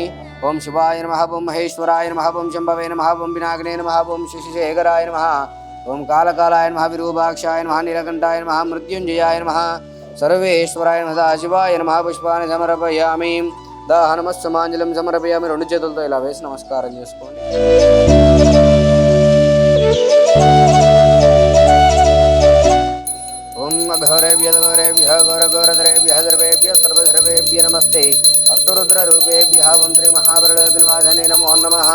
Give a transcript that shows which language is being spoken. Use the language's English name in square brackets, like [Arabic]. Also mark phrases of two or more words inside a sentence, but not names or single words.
[Sanskrit] ओं शिवाय नमः, ओं महेश्वराय नमः, ओं शम्भवे नमः, ओं पिनाकिने नमः, ओं शशिशेखराय नमः, ओं कालकालाय नमः, विरूपाक्षाय नमः, नीलकण्ठाय नमः, मृत्युञ्जयाय नमः, सर्वेश्वराय नमः, शिवाय नमः पुष्पानि समर्पयामि। दाहनमस्समाञ्जलिं समर्पयामि। [Telugu] రెండు చేతులతో ఇలా వేసి నమస్కారం చేసుకోండి। [Sanskrit] ఓం అఘోరేభ్యో ఘోరేభ్యో ఘోరఘోరధరేభ్యః సర్వేభ్యः సర్వసర్వేభ్యः నమస్తే అస్తు రుద్రరూపేభ్యः ఓం శ్రీ మహాప్రళయనివాసాయ నమో నమః।